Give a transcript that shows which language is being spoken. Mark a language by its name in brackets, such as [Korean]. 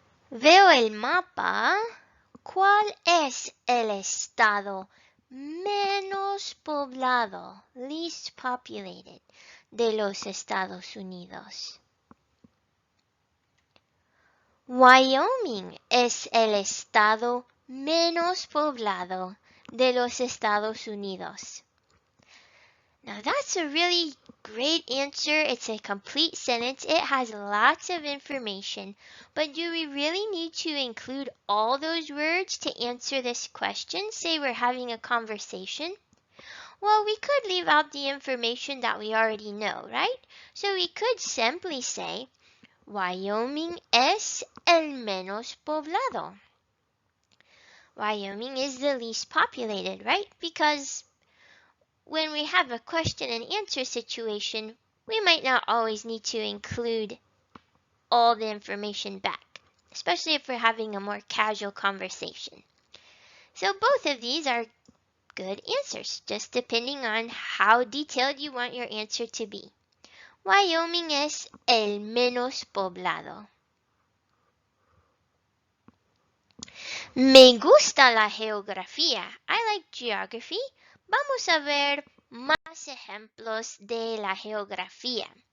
[Spanish] Veo el mapa. ¿Cuál es el estado menos poblado, [English] least populated, [Spanish] de los Estados Unidos? Wyoming es el estado menos poblado de los Estados Unidos. [English] Now that's a really great answer. It's a complete sentence. It has lots of information. But do we really need to include all those words to answer this question? Say we're having a conversation. Well, we could leave out the information that we already know, right? So we could simply say, [Spanish] Wyoming es el menos poblado. [English] Wyoming is the least populated, right? Because when we have a question and answer situation, we might not always need to include all the information back, especially if we're having a more casual conversation. So both of these are good answers, just depending on how detailed you want your answer to be. [Spanish] Wyoming es el menos poblado. Me gusta la geografía. [English] I like geography. [Spanish] Vamos a ver más ejemplos de la geografía.